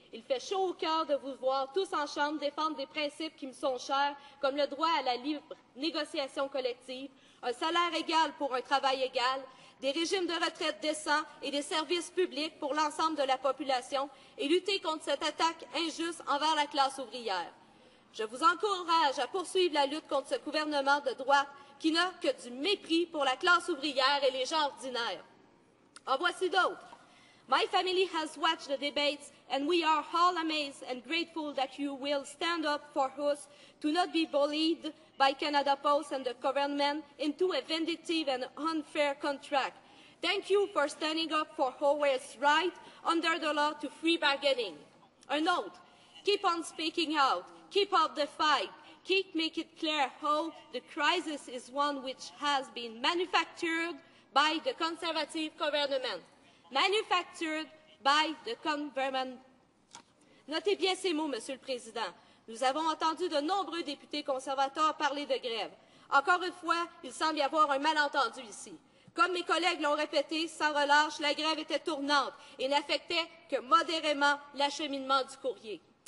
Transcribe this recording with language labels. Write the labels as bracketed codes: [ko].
[fr] Il fait chaud au cœur de vous voir tous en Chambre défendre des principes qui me sont chers, comme le droit à la libre négociation collective, un salaire égal pour un travail égal, des régimes de retraite décents et des services publics pour l'ensemble de la population et lutter contre cette attaque injuste envers la classe ouvrière. Je vous encourage à poursuivre la lutte contre ce gouvernement de droite qui n'a que du mépris pour la classe ouvrière et les gens ordinaires. » En voici d'autres. [en] My family has watched the debates, and we are all amazed and grateful that you will stand up for us to not be bullied by Canada Post and the government into a vindictive and unfair contract. Thank you for standing up for Howard's right under the law to free bargaining. A note, keep on speaking out, keep up the fight, keep making it clear how the crisis is one which has been manufactured by the Conservative government. Manufactured by the government. [fr] Notez bien ces mots, Monsieur le Président. Nous avons entendu de nombreux députés conservateurs parler de grève. Encore une fois, il semble y avoir un malentendu ici. Comme mes collègues l'ont répété, sans relâche, la grève était tournante et n'affectait que modérément l'acheminement du courrier.